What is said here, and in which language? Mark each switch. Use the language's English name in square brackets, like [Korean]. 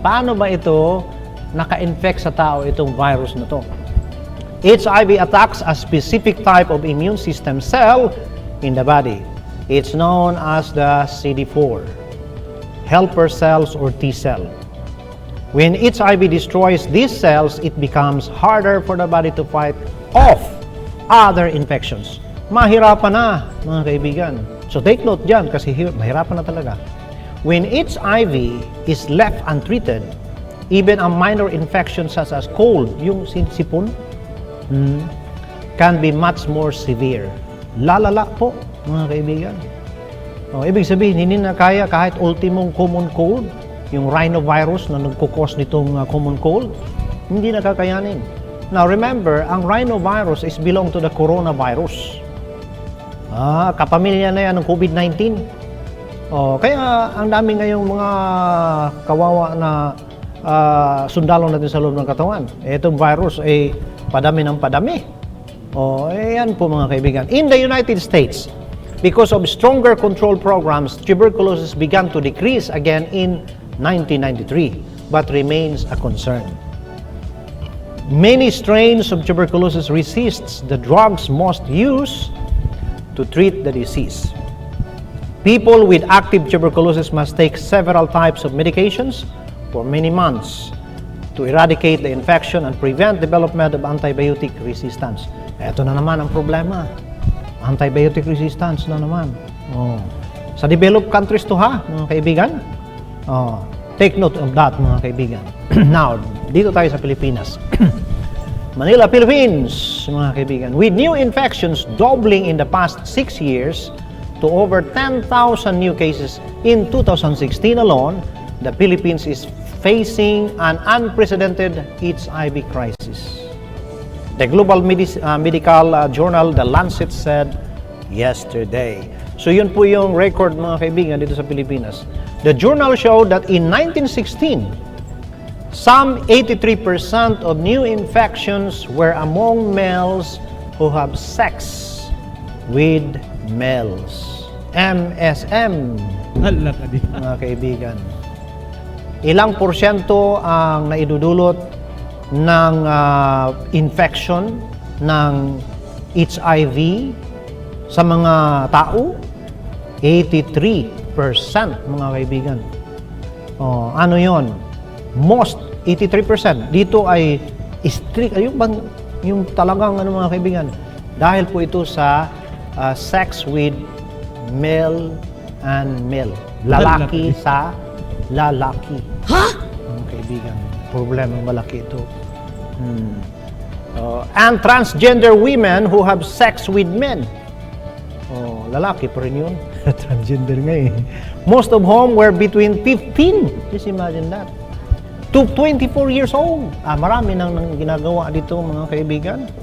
[Filipino] Paano ba ito naka-infect sa tao itong virus na to? [English] HIV attacks a specific type of immune system cell in the body. It's known as the CD4, helper cells or T cell. When HIV destroys these cells, it becomes harder for the body to fight off other infections. [Filipino] Mahirapan na, mga kaibigan. [English] So take note [Filipino] dyan kasi mahirapan na talaga. [English] When HIV is left untreated, even a minor infection such as cold, [Filipino] yung sipon, [English] can be much more severe. [Filipino] Lalala po, mga kaibigan. Ibig sabihin, hindi na kaya kahit ultimong common cold, yung rhinovirus na nagkukos nitong common cold, hindi na kakayanin. Now remember, ang rhinovirus is belong to the coronavirus. Kapamilya na yan ng COVID-19. Kaya ang dami ngayong mga kawawa na sundalo natin sa loob ng katawan. Itong virus ay padami ng padami. Yan po mga kaibigan. [English] In the United States, because of stronger control programs, tuberculosis began to decrease again in 1993, but remains a concern. Many strains of tuberculosis resists the drugs most used to treat the disease. People with active tuberculosis must take several types of medications for many months to eradicate the infection and prevent development of antibiotic resistance. [Filipino] Ito na naman ang problema. Antibiotic resistance na naman. Sa developed countries to mga kaibigan. [English] Take note of that, [Filipino] mga kaibigan. Now, dito tayo sa Pilipinas. Manila, Philippines, mga kaibigan. [English] With new infections doubling in the past 6 years to over 10,000 new cases in 2016 alone, the Philippines is facing an unprecedented HIV crisis. The global medical journal, The Lancet, said yesterday. [Filipino] So yun po yung record, mga kaibigan, dito sa Pilipinas. [English] The journal showed that in 1916, some 83% of new infections were among males who have sex with males. [Filipino] MSM, mga kaibigan. Ilang porsyento ang naidudulot ng infection ng HIV sa mga tao? 83%, mga kaibigan. Ano yon? Most 83%. Dito ay strict, yung talagang mga kaibigan. Dahil po ito sa [English] sex with male and male. [Filipino] Lalaki sa lalaki. Mga kaibigan, problema malaki ito. [English] And transgender women who have sex with men. [Filipino] Lalaki pa rin yun. [English] Transgender [Filipino] nga eh. [English] Most of whom were between 15. Just imagine that. To 24 years old. [Filipino] Marami nang ginagawa dito, mga kaibigan.